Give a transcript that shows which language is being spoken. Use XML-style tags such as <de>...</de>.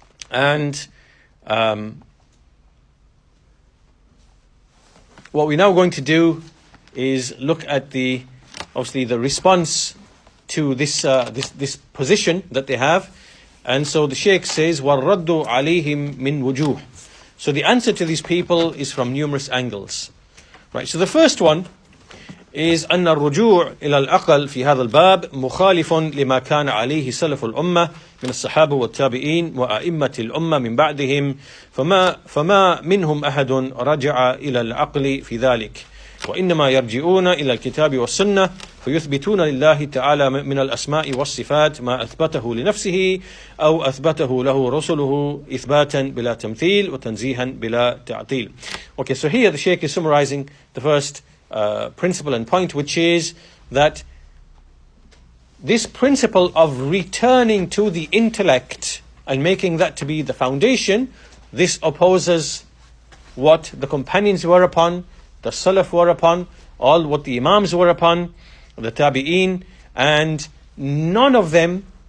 <en>And what we're now going to do is look at the response to this position that they have. And so the Shaykh says,</en> <ar>وَالرَّدُّ عَلَيْهِمْ مِنْ وُجُوهٍ.</ar> <en>So the answer to these people is from numerous angles. Right, so the first one is</en> <ar>أن الرجوع إلى العقل في هذا الباب مخالف لما كان عليه سلف الأمة من الصحابة والتابعين وأئمة الأمة من بعدهم فما منهم أحد رجع إلى العقل في ذلك وإنما يرجعون إلى الكتاب والسنة فيثبتون لله تعالى من الأسماء والصفات ما أثبته لنفسه أو أثبته له رسله إثباتا بلا تمثيل وتنزيها بلا تعطيل.</ar> <en>Okay, so here the Shaykh is summarizing the first principle and point, which is that this principle of returning to the intellect and making that to be the foundation, this opposes what the companions were upon, the Salaf were upon, all what the Imams were upon, the Tabi'een, and none of them</en>